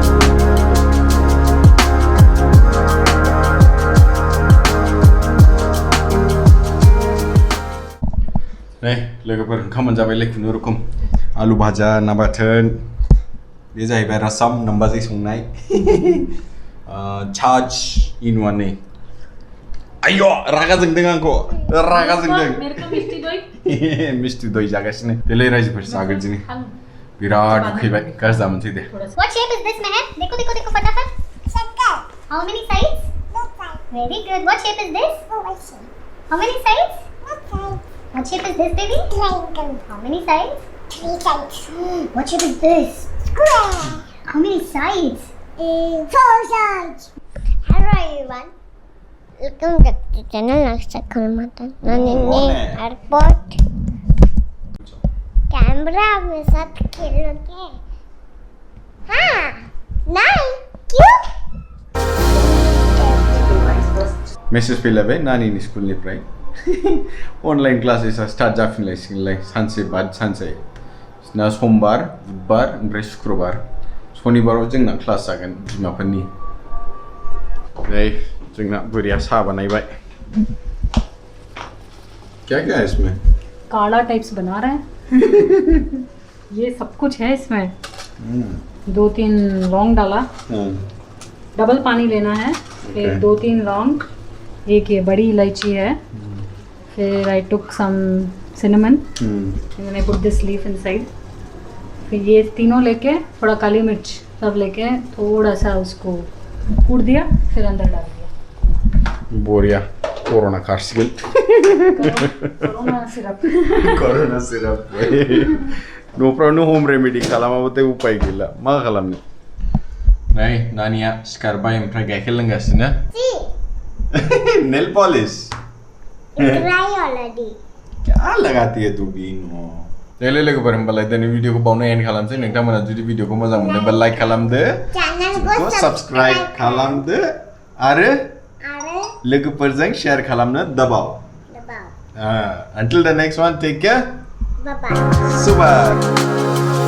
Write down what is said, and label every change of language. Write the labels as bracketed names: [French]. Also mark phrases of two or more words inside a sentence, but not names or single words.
[Bodo] नै लोगोफोर ओंखाम मोनजाबायलै खुनुरुखुम आलु भाजा ना बाथोन बे जाहैबाय रसम नम्बाजै संनाय छाछ इनवानै आय्य रागा जोंदों आंखौ रागा जोंदों मिस्टि दय जागासिनो देलै रायजोफोर जाग्रोदिनि बिराद उखैबाय गाज्रि दामोनसै दे [English] What shape is this, Meher? [Hindi] देखो देखो देखो फटाफट. [English] Circle. How many sides? No sides. Very good. What shape is this? Oval. How many sides? No sides. What shape is this, baby? Triangle. How many sides? 3 sides. What shape is this? Square. How many sides? 4 sides. Hello everyone. Welcome back to channel Nakshak Kalmatan. Nani airport. [Hindi] कैमरा में साथ खेलोगे हाँ नहीं क्यों [Bodo] मेसेज फैलायबाय नानिनि स्कुलनिफ्राय [English] online classesa start [Bodo] जाफिनलायसिगोनलाय सानसे बाद सानसे ना समबार बुधबार ओमफ्राय शुक्रबार शनिबाराव जोंना क्लास जागोन बिमाफोरनि नै जोंना बुरिया साहा बानायबाय [Hindi] क्या क्या है इसमें काढ़ा टाइप्स बना रहे हैं ये सब कुछ है इसमें 2-3 लौंग डाला डबल पानी लेना है फिर 2-3 लौंग एक ये बड़ी इलायची है, फिर [English] I took some cinnamon and then I put this leaf inside. [Hindi] फिर ये तीनों लेके थोड़ा काली मिर्च सब लेके थोड़ा सा उसको कूट दिया, फिर अंदर डाल दिया। [Bodo] बोरिया कोरोना कार्सिकल कोरोना सिरप। कोरोना सिरप न'फ्रावनो [English] home remedy [Bodo] खालामाबाथाय उपाय गैला मा खालामनो। नै नानिया सिखारबाय ओमफ्राय गाइखेर लोंगासिनो। [English] nail polish Dry already. [Hindi] क्या लगाती है तू भी नो। [Bodo] देले लोगोफोर होमबालाय दिनै भिडिअखौ बावनो एन्ड खालामसै। नोंथांमोना जुदि भिडिअखौ मोजां मोनदोंबा लाइक खालामदो, चैनलखौ सब्सक्राइब खालामदो आरो लोगोफोरजों शेयर खालामनो दबाव। [English] Until the next one, take care. Bye bye. Super.